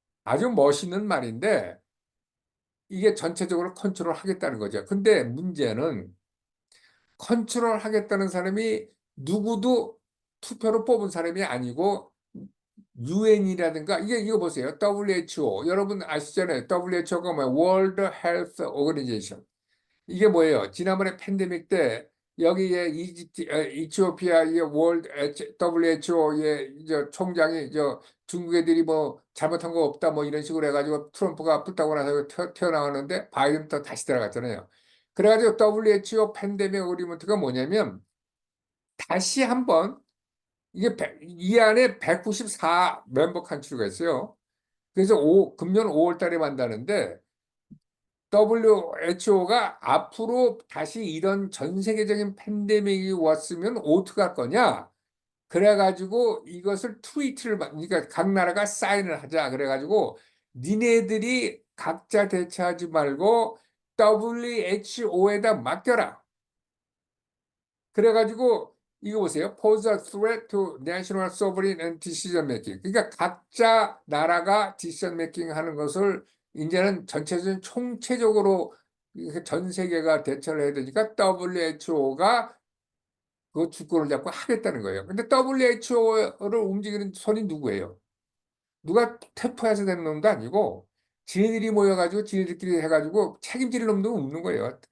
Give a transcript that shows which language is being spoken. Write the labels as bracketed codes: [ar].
[ko] 아주 멋있는 말인데 이게 전체적으로 컨트롤 하겠다는 거죠. 근데 문제는 컨트롤 하겠다는 사람이 누구도 투표로 뽑은 사람이 아니고 유엔이라든가 이거 보세요. WHO 여러분 아시잖아요. WHO가 뭐예요? [en] World Health Organization. [ko] 이게 뭐예요? 지난번에 팬데믹 때 여기에 이티오피아의 월드 WHO의 총장이 중국 애들이 뭐 잘못한 거 없다 뭐 이런 식으로 해가지고 트럼프가 붙다고 나서 튀어나왔는데 바이든 또 다시 들어갔잖아요. 그래가지고 WHO 팬데믹 어그리먼트가 뭐냐면 다시 한번 이 안에 194 멤버 컨트리가 있어요. 그래서 금년 5월 달에 만나는데 WHO가 앞으로 다시 이런 전 세계적인 팬데믹이 왔으면 어떻게 할 거냐? 그래가지고 이것을 그러니까 각 나라가 사인을 하자. 그래가지고 니네들이 각자 대처하지 말고 WHO에다 맡겨라. 그래가지고 이거 보세요. [en] pose a threat to national sovereignty and decision making. [ko] 그러니까 각자 나라가 decision making 하는 것을 이제는 전체적인 총체적으로 전 세계가 대처를 해야 되니까 WHO가 그 주권을 잡고 하겠다는 거예요. 근데 WHO를 움직이는 손이 누구예요? 누가 태포해서 되는 놈도 아니고 지네들이 모여가지고 지네들끼리 해가지고 책임질 놈도 없는 거예요.